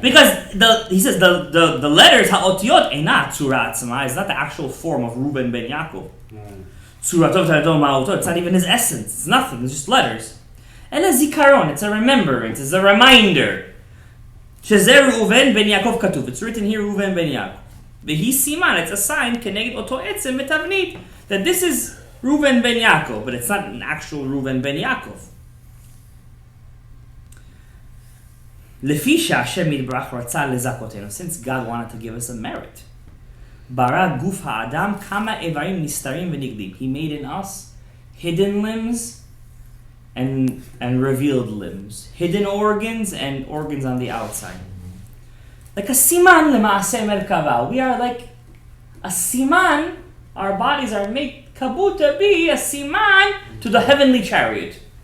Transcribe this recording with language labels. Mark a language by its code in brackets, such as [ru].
[en] Because he says the letters [he] ha'otiyot eina tzura atzma. [en] It's not the actual form of Reuben ben Yaakov. [he] Tzuratov taradom ma'otot. [en] It's not even his essence. It's nothing. It's just letters. And a zikaron. It's a remembrance. It's a reminder. [he] שזה ראובן בן יעקב כתוב. [en] It's written here [he] ראובן בן יעקב. והיא סימן, [en] it's a sign [he] כנגד אותו עצם בתבנית. [en] That this is Reuven ben Yaakov, but it's not an actual Reuven ben Yaakov. [he] לפי שהשם יתברך רצה לזכותנו, [en] since God wanted to give us a merit. [he] ברא גוף האדם כמה איברים נסתרים ונגלים. [en] He made in us hidden limbs and revealed limbs. Hidden organs and organs on the outside. Like a siman [he] למעשה מרכבה. [en] We are like a siman. Our bodies are made kabut to be a siman to the heavenly chariot.